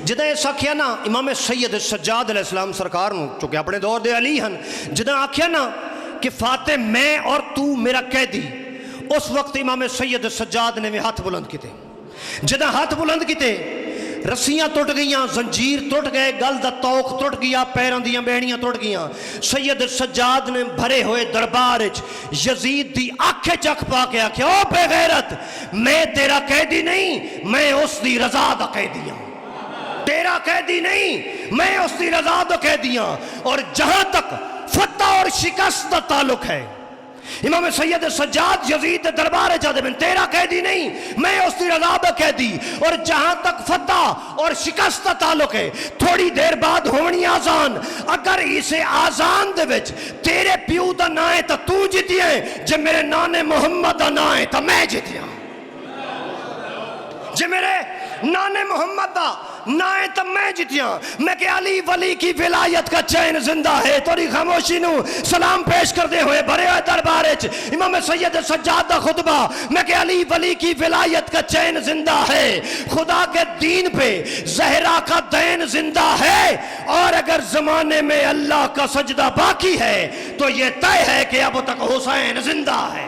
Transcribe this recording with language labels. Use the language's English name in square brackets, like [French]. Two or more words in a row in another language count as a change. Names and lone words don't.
[Punjabi] جدہ ایسا کیا نا امام سید سجاد علیہ السلام سرکار نو، چونکہ اپنے دور دے علی ہن، جدہ آکھیا نا کہ فاتح میں اور تو میرا قیدی، اس وقت امام سید سجاد نے بھی ہاتھ بلند کیتے۔ جدہ ہاتھ بلند کیتے رسیاں ٹوٹ گئیاں، زنجیر ٹوٹ گئے، گل دا توق ٹوٹ گیا، پیران دیاں بیڑیاں ٹوٹ گئیاں۔ سید سجاد نے بھرے ہوئے دربار یزید دی آنکھیں چکھ پا کے آکھیا، او بے غیرت، میں تیرا قیدی نہیں، میں اس دی رضا دا قیدی ہوں۔ تیرا قیدی نہیں، میں اس دی رضا دا قیدی ہوں۔ اور جہاں تک فتح اور شکست دا تعلق ہے، امام سید سجاد یزید دربار جادے بن تیرا قیدی نہیں، میں اس دی رضا دا قیدی۔ [Urdu] اور جہاں تک فتح اور شکست کا تعلق ہے، [Punjabi] تھوڑی دیر بعد ہونی آزان، اگر اسے آزان دے وچ تیرے پیو دا نہ ہے تو تو جیتی ہے، جے میرے نانے محمد دا نہ ہے تو میں جیتی ہوں۔ جے میرے نانے محمد دا نہ ہے تو میں جیتیاں۔ [Urdu] میں کہ علی ولی کی ولایت کا چین زندہ ہے، [Punjabi] توری خاموشی نو سلام پیش کردے ہوئے بھرے ہوئے دربار امام سید سجاد دا خطبہ، [Urdu] میں کہ علی ولی کی ولایت کا چین زندہ ہے، خدا کے دین پہ زہرا کا دین زندہ ہے، اور اگر زمانے میں اللہ کا سجدہ باقی ہے تو یہ طے ہے کہ اب تک حسین زندہ ہے۔